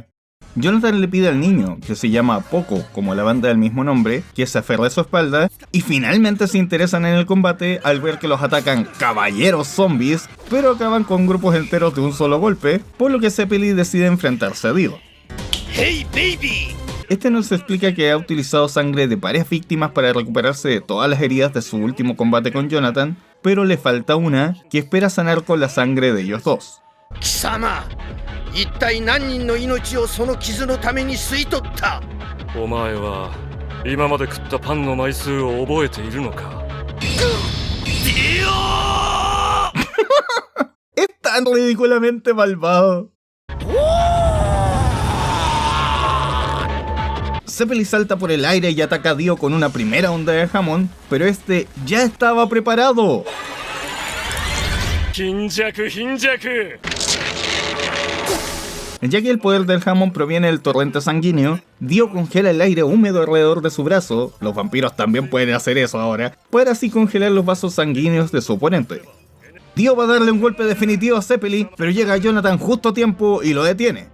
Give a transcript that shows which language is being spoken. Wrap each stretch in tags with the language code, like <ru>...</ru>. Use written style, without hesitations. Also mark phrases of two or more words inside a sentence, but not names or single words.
<es>Jonathan le pide al niño, que se llama Poco, como la banda del mismo nombre, que se aferre a su espalda, y finalmente se interesan en el combate al ver que los atacan caballeros zombies, pero acaban con grupos enteros de un solo golpe, por lo que Zeppeli decide enfrentarse a Dio.</es> <en>¡Hey, baby!</en> <es>Este nos explica que ha utilizado sangre de varias víctimas para recuperarse de todas las heridas de su último combate con Jonathan, pero le falta una que espera sanar con la sangre de ellos dos.</es> <ja>貴様一体何人の命をその傷のために吸い取った。お前は今まで食ったパンの枚数を覚えているのか。</ja> <es>Es tan ridículamente malvado. Zeppeli salta por el aire y ataca a Dio con una primera onda de jamón, pero este ya estaba preparado.</es> <ja>貧弱貧弱。</ja> <es>Ya que el poder del jamón proviene del torrente sanguíneo, Dio congela el aire húmedo alrededor de su brazo, los vampiros también pueden hacer eso ahora, para así congelar los vasos sanguíneos de su oponente. Dio va a darle un golpe definitivo a Zeppeli, pero llega Jonathan justo a tiempo y lo detiene.</es>